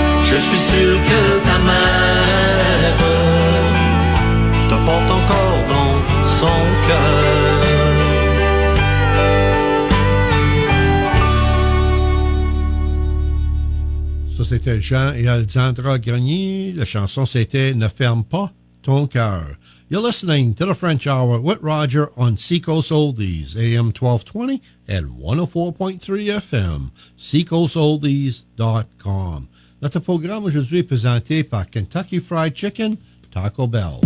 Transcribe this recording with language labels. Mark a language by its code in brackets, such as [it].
[fr] Je suis sûr que ta mère te porte encore dans son cœur. Ça, c'était Jean et Alexandra Grenier. La chanson, c'était « Ne ferme pas ton cœur ». [en] You're listening to the French Hour with Roger on Seacoast Oldies, AM 1220 and 104.3 FM, seacoastoldies.com. [fr] Notre programme aujourd'hui est présenté par Kentucky Fried Chicken, Taco Bell.